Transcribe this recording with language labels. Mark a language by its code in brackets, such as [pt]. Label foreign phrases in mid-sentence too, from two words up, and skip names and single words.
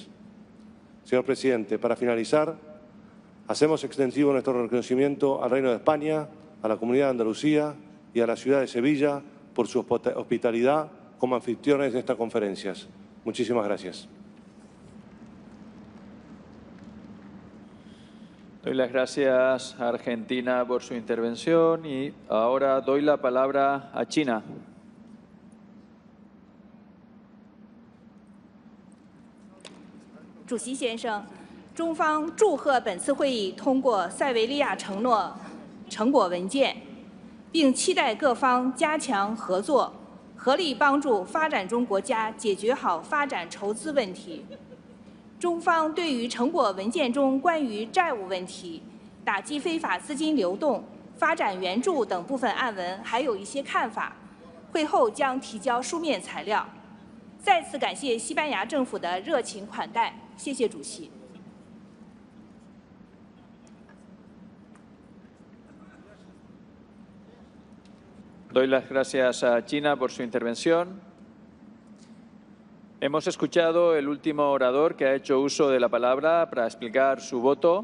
[es] Señor presidente, para finalizar, hacemos extensivo nuestro reconocimiento al Reino de España, a la Comunidad de Andalucía y a la ciudad de Sevilla por su hospitalidad como anfitriones de estas conferencias. Muchísimas gracias. Doy las gracias a Argentina por su intervención, y ahora doy la palabra a China. [zh] 主席先生，中方祝贺本次会议通过塞维利亚承诺成果文件，并期待各方加强合作，合力帮助发展中国家解决好发展筹资问题。中方对于成果文件中关于债务问题、打击非法资金流动、发展援助等部分案文还有一些看法，会后将提交书面材料。再次感谢西班牙政府的热情款待，谢谢主席。 [es] Doy las gracias a China por su intervención. Hemos escuchado el último orador que ha hecho uso de la palabra para explicar su voto.